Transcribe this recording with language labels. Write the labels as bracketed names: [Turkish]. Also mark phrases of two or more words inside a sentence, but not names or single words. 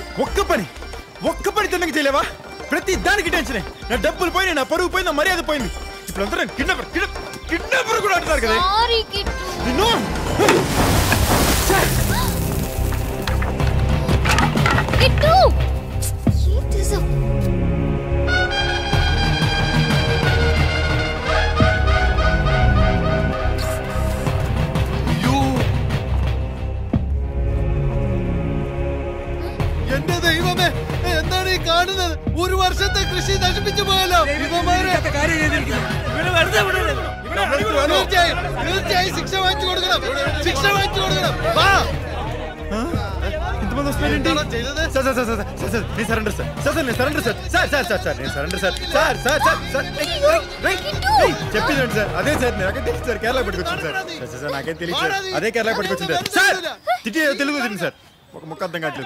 [Telugu] ఒక్క పని తిన్నకి చేయలేవా? ప్రతి దానికి టెన్షనే. నా డబ్బులు పోయి, నా పరువు పోయింది, నా మర్యాద పోయింది. ఇప్పుడు అందరూ కిడ్నాపర్ కూడా అంటున్నారు కదా. సారీ కిట్టు. నిన్ను కిట్టు ఏం చేసావు? [Malayalam] എന്റെ ദൈവമേ, എന്താണ് ഈ കാണുന്നത്? ഒരു വർഷത്തെ കൃഷി നശിപ്പിച്ചു പോയല്ലോ. തീർച്ചയായും ശിക്ഷ വാങ്ങിച്ചു കൊടുക്കണം. [Telugu] ఇంతమంది వస్తున్నారేంటి? సార్ సార్ సార్ సార్ సార్ నేను సరెండర్ సార్. సార్ సార్ నేను సరెండర్ సార్. సార్ సార్ సార్ సార్ నేను సరెండర్ సార్. సార్ సార్ సార్ సార్ చెప్పిందండి సార్. అదే సార్ నాకేం తెలియదు సార్. కేరళ పట్టుకొచ్చింది సార్. సార్ సార్ నాకేం తెలియదు సార్. అదే కేరళ పట్టుకొచ్చింది సార్. తిట్టి తెలుగు వచ్చింది సార్. ఒక ముక్క అర్థం కావట్లేదు.